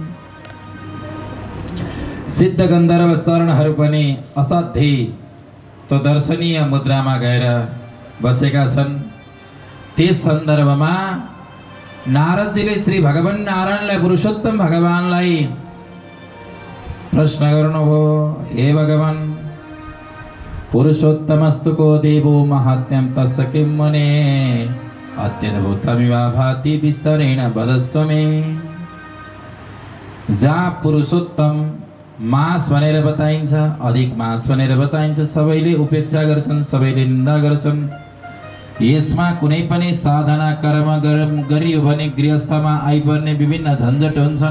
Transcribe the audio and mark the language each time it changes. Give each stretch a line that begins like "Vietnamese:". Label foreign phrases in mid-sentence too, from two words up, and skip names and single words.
Nepali: सिद्ध गन्धर्व चरणहरू पनि असाध्यै त्यो दर्शनीय मुद्रामा गएर बसेका छन्। त्यस सन्दर्भमा नारदजीले श्री भगवान नारायणलाई, पुरुषोत्तम भगवानलाई प्रश्न गर्नुभयो, हे भगवान,
Sanskrit: पुरुषोत्तमस्तु को देवो महात्म्यं तस्य किं मुने अत्यद्भुतमिव भाति विस्तरेण वदस्व मे।
Nepali: जहाँ पुरुषोत्तम मास भनेर बताइन्छ, अधिक मास भनेर बताइन्छ, सबैले उपेक्षा गर्छन्, सबैले निन्दा गर्छन्। यसमा कुनै पनि साधना कर्म गरियो भने गृहस्थमा आइपर्ने विभिन्न झन्झट हुन्छन्।